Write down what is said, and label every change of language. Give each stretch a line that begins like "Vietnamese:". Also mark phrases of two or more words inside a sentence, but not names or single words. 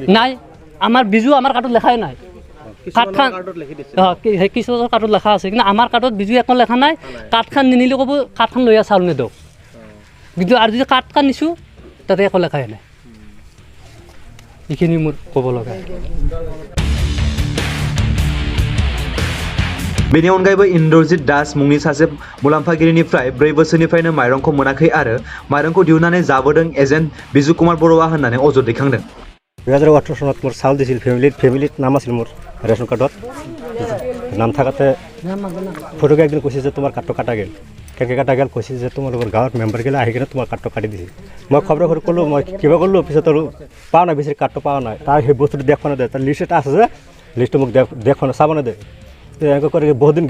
Assamese: নাই আমাৰ বিজু আমাৰ কাৰ্ডত লেখাই নাই কাৰ্ডখন কিছুমানৰ কাৰ্ডত লেখা আছে কিন্তু আমাৰ কাৰ্ডত বিজু একো লেখা নাই কাৰ্ডখন নিনিলে ক'ব কাৰ্ডখন লৈ চাউল নিদিওঁ কিন্তু আৰু যদি কাৰ্ডখন নিছোঁ তাতে একো লেখাই নাই এইখিনি মোৰ ক'ব লগা।
Bodo: बेनि अनगायैबो इन्द्रजित दास मुंनि सासे मुलाम्फागिरिनिफ्राय 4 बोसोरनिफ्रायनो माइरंखौ मोनाखै आरो माइरंखौ दिहुननानै जाबोदों एजेन्ट बिजु कुमार बर'आ होननानै अजद दैखांदों।
Assamese: 2018 চনত মোৰ চাউল দিছিল ফেমিলিত নাম আছিল মোৰ ৰেচন কাৰ্ডত নাম থাকাতে ফটোকে একদিন কৈছে যে তোমাৰ কাৰ্ডটো কাটা গেল কেনেকৈ কাটা গেল কৈছে যে তোমালোকৰ গাঁৱৰ মেম্বাৰগিলা আহি কিনে তোমাৰ কাৰ্ডটো কাটি দিছে মই খবৰ কৰিলোঁ মই কিবা কৰিলোঁ পিছত আৰু পাওঁ নাই বিচাৰি কাৰ্ডটো পোৱা নাই তাৰ সেই বস্তুটো দেখুৱা নেদে তাৰ লিষ্ট এটা আছে যে লিষ্টটো মোক দেখুৱা চাব নেদে এনেকৈ কৰি বহুত দিন